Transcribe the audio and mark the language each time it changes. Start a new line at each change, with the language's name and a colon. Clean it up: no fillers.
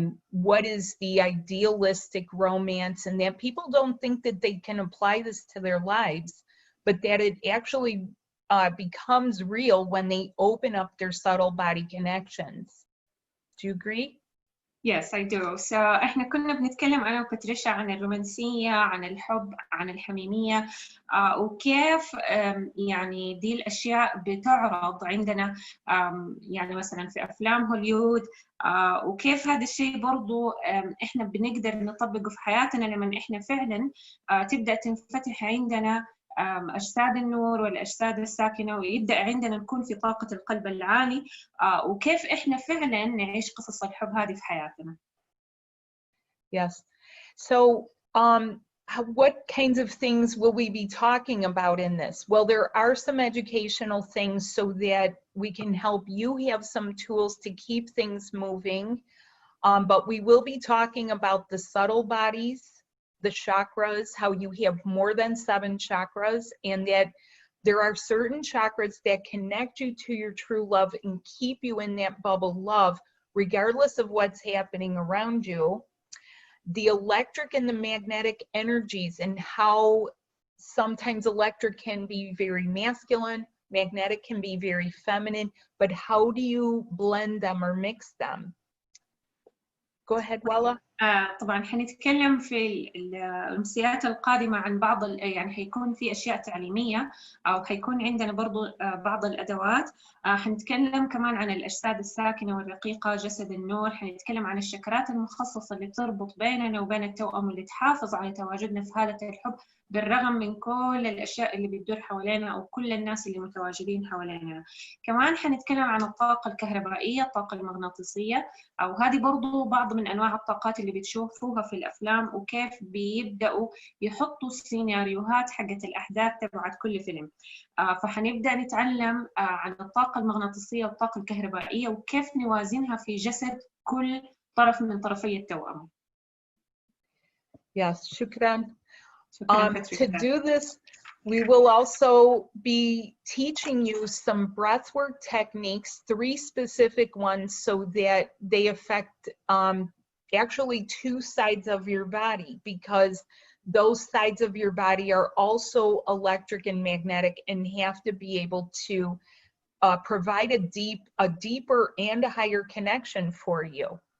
English: what is the idealistic romance, and that people don't think that they can apply this to their lives, but that it actually becomes real when they open up their subtle body connections. Do you agree? Yes, I do.
Arabic: So احنا كنا بنتكلم انا وباتريشا عن الرومانسية، عن الحب، عن الحميمية، وكيف يعني دي الاشياء بتعرض عندنا يعني مثلا في افلام هوليوود، وكيف هذا الشيء برضو احنا بنقدر نطبقه في حياتنا لما احنا فعلا تبدأ تنفتح عندنا أجساد النور والأجساد الساكنة، ويبدأ عندنا نكون في طاقة القلب العالي، وكيف إحنا فعلا نعيش قصص الحب هذه في حياتنا.
English: Yes. So, what kinds of things will we be talking about in this? Well, there are some educational things so that we can help you have some tools to keep things moving. But we will be talking about the subtle bodies, the chakras, how you have more than 7 chakras, and that there are certain chakras that connect you to your true love and keep you in that bubble love, regardless of what's happening around you. The electric and the magnetic energies, and how sometimes electric can be very masculine, magnetic can be very feminine, but how do you blend them or mix them? Go ahead, Wala.
Arabic: طبعا حنتكلم في الأمسيات القادمة عن بعض يعني حيكون في أشياء تعليمية، أو حيكون عندنا برضو بعض الأدوات. حنتكلم كمان عن الأجساد الساكنة والرقيقة، جسد النور. حنتكلم عن الشكرات المخصصة اللي تربط بيننا وبين التوأم، واللي تحافظ على تواجدنا في حالة الحب بالرغم من كل الأشياء اللي بتدور حوالينا أو كل الناس اللي متواجدين حوالينا. كمان حنتكلم عن الطاقة الكهربائية، الطاقة المغناطيسية، أو هذه برضو بعض من أنواع الطاقات اللي بتشوفوها في الأفلام، وكيف بيبدأوا يحطوا السيناريوهات حقت الأحداث تبعت كل فيلم. فحنبدأ نتعلم عن الطاقة المغناطيسية والطاقة الكهربائية، وكيف نوازنها في جسد كل طرف من طرفي التوأم.
English: Yes, shukran. To do this, we will also be teaching you some breathwork techniques, 3 specific ones, so that they affect actually 2 sides of your body, because those sides of your body are also electric and magnetic and have to be able to provide a deeper and a higher connection for you.